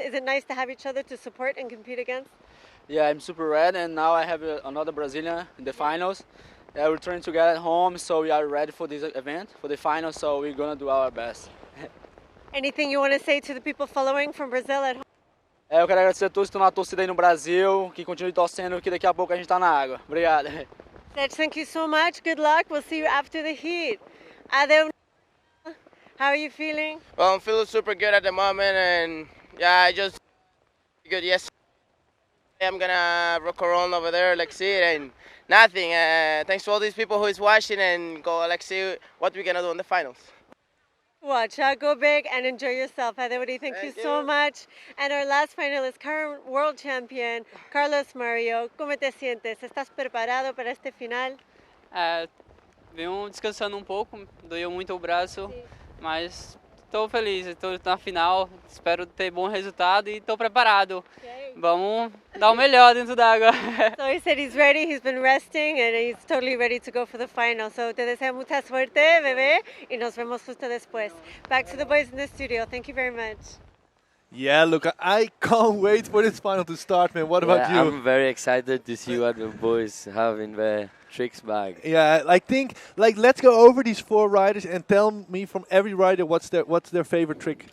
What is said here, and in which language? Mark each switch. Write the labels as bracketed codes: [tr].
[en] Is it nice to have each other to support and compete against? Yeah, I'm super ready, and now I have another Brazilian in the finals. We're trying to get at home, so we are ready for this event, for the finals, so we're going to do our best. Anything you want to say to the people following from Brazil at home? [pt] Eu quero agradecer a todos que estão na torcida aí no Brasil, que continuem torcendo, que daqui a pouco a gente está na água. Obrigado. [en] Seth, thank you so much. Good luck. We'll see you after the heat. Adeu. How are you feeling? Well, I'm feeling super good at the moment, and yeah, I just good yesterday. I'm gonna rock around over there, like see it, and nothing. Thanks to all these people who is watching, and go like see what we're gonna do in the finals. Watch, go big and enjoy yourself. Adewari, thank you so much. And our last finalist, current world champion, Carlos Mario. [es] ¿Cómo te sientes? ¿Estás preparado para este final? [pt] Venho descansando pouco, doeu muito o braço, mas estou feliz, estou na final, espero ter bom resultado e estou preparado. Vamos dar o melhor dentro d'água. [en] So he said he's ready, he's been resting, and he's totally ready to go for the final. [es] So te deseo mucha suerte, bebé, y nos vemos justo después. [en] Back to the boys in the studio. Thank you very much. Yeah, look, I can't wait for this final to start, man. What about you? I'm very excited to see what the boys have in their tricks bag. Yeah, let's go over these 4 riders and tell me from every rider what's their favorite trick.